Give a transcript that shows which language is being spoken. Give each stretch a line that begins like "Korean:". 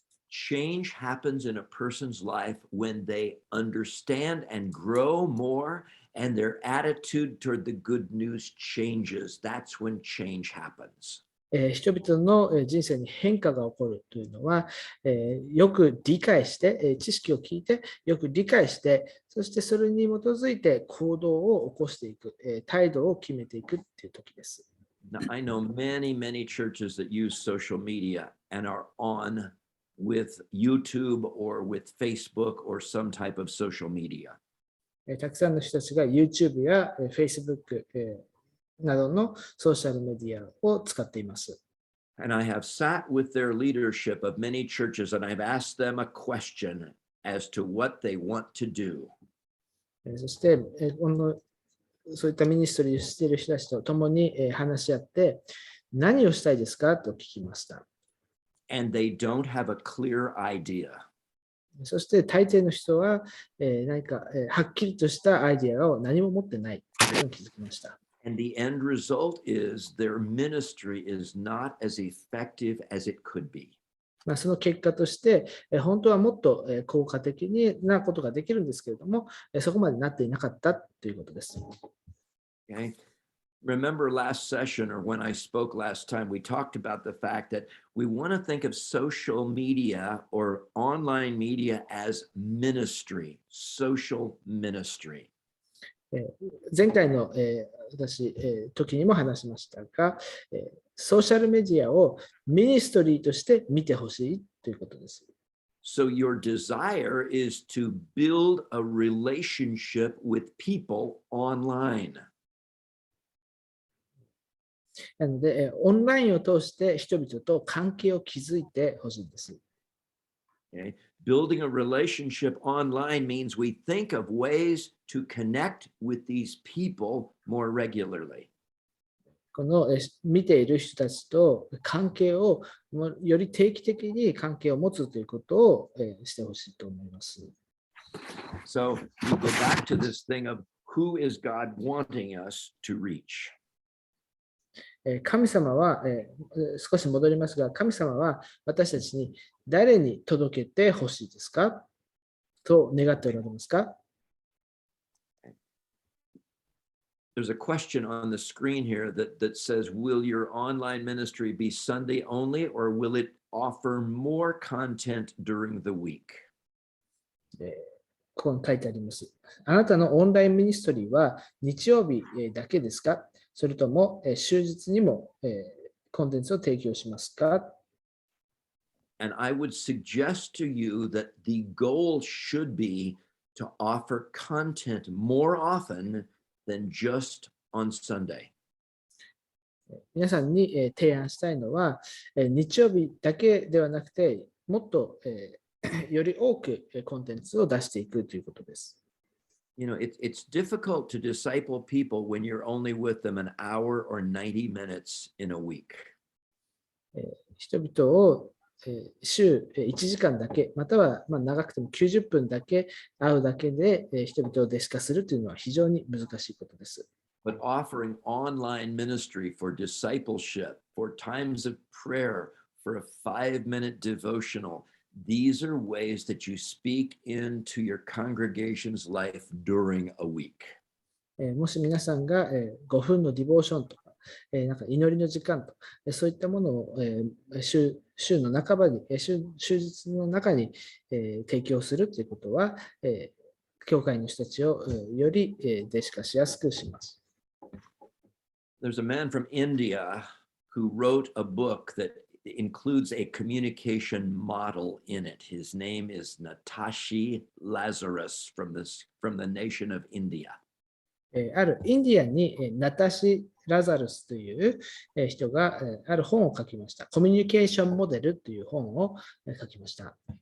English: Change happens in a person's life when they understand and grow more, and their attitude toward the good news changes. That's when change happens.
Japanese: 人々の人生に変化が起こるというのは、よく理解して、知識を聞いて、よく理解して、そしてそれに基づいて行動を起こしていく、態度を決めていくという時です。
English: Now, I know many churches that use social media and are on with YouTube or with Facebook or some type of social media.
Japanese: たくさんの人たちが YouTube や Facebook などのソーシャルメディアを使っています。
English: And I have sat with their leadership of many churches and I've asked them a question as to what they want to do.
Japanese: そしてそういったミニストリーをしている人たちと共に話し合って何をしたいですかと聞きました。
English: And they don't have a clear idea.
Japanese: そして大抵の人は何かはっきりとしたアイデアを何も持ってないということに気づきました。
English: And the end result is their ministry is not as effective as it could be.
Japanese: その結果として、本当はもっと効果的なことができるんですけれども、そこまでなっていなかったということです。
English: Okay. Remember last session or when I spoke last time, we talked about the fact that we want to think of social media or online media as ministry, social ministry.
Japanese: 前回の時にも話しましたが、ソーシャルメディアをミニストリーとして見てほしいということです。
English: So your desire is to build a relationship with people online.
Japanese: なので、オンラインを通して人々と関係を築いてほしいです。
English: Okay. Building a relationship online means we think of ways to connect with these people more regularly.
Japanese: この見ている人たちと関係をより定期的に関係を持つということをしてほしいと思います。
English: So we go back to this thing of who is God wanting us to reach?
Japanese: 神様は、少し戻りますが、神様は私たちに誰に届けてほしいですかと願っておられますか？
English: There's a question on the screen here that says, will your online ministry be Sunday only, or will it offer more content during the week?
Japanese: ここに書いてあります。あなたのオンラインミニストリーは日曜日だけですか？それとも終日にもコンテンツを提供しますか？
English: And I would suggest to you that the goal should be to offer content more often than just on Sunday.
Japanese: 皆さんに提案したいのは、日曜日だけではなくて、もっとより多くコンテンツを出していくということです。
English: You know, it's difficult to disciple people when you're only with them an hour or 90 minutes in a week.
Japanese: 人々を週1時間だけ、または長くても90分だけ会うだけで人々を弟子化するというのは非常に難しいことです。
English: But offering online ministry for discipleship, for times of prayer, for a 5-minute devotional, these are ways that you speak into your congregation's life during a week.
Japanese: もし皆さんが5分のディボーションとか、なんか祈りの時間と、そういったものを週の半ばに、終日の中に提供するということは、教会の人たちをより弟子化しやすくします。
English: There's a man from India who wrote a book that includes a communication model in it. His name is Natashi Lazarus from the nation of India.
Japanese: あるインディアンにナタシ・ラザルスという人がある本を書きました。コミュニケーションモデルという本を書きました。